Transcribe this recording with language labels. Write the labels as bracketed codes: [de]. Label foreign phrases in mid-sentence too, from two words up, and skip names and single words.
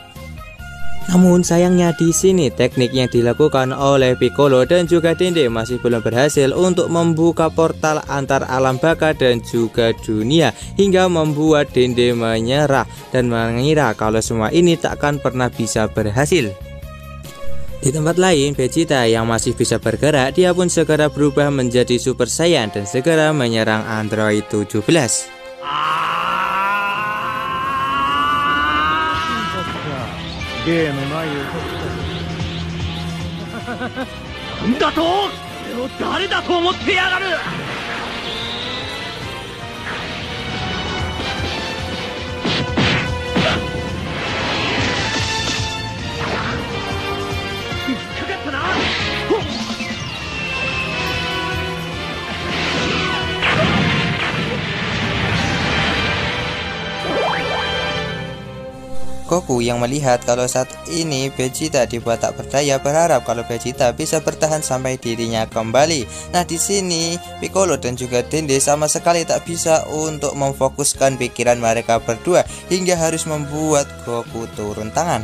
[id] Namun sayangnya di sini teknik yang dilakukan oleh Piccolo dan juga Dende masih belum berhasil untuk membuka portal antar alam baka dan juga dunia hingga membuat Dende menyerah dan mengira kalau semua ini tak akan pernah bisa berhasil. Di tempat lain, Vegeta yang masih bisa bergerak, dia pun segera berubah menjadi Super Saiyan dan segera menyerang Android 17. [ja] 芸のない男だ。なんだと？俺を誰だと思ってやがる！引っかかったな。 [id] Goku yang melihat kalau saat ini Vegeta dibuat tak berdaya berharap kalau Vegeta bisa bertahan sampai dirinya kembali. Nah, di sini Piccolo dan juga Dende sama sekali tak bisa untuk memfokuskan pikiran mereka berdua hingga harus membuat Goku turun tangan.